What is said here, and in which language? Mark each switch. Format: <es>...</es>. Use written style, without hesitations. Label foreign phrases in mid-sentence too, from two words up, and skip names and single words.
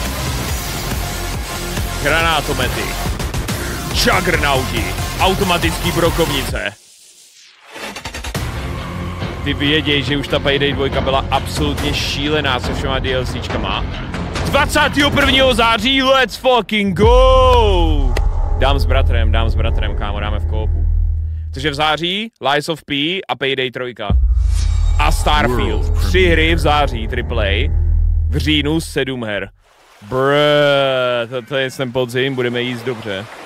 <cs>Granátomety. Juggernauti. Automatický brokovnice. Ty věděj, že už ta Payday 2 byla absolutně šílená se všema DLCčkama. 21. září,</cs> <en>let's fucking go!</en> <cs>Dám s bratrem, kámo, dáme v koopu. Takže v září Lies of P a Payday 3. A Starfield. 3 hry v září, AAA. V říjnu 7 her. To je ten podzim, budeme jíst dobře.</cs>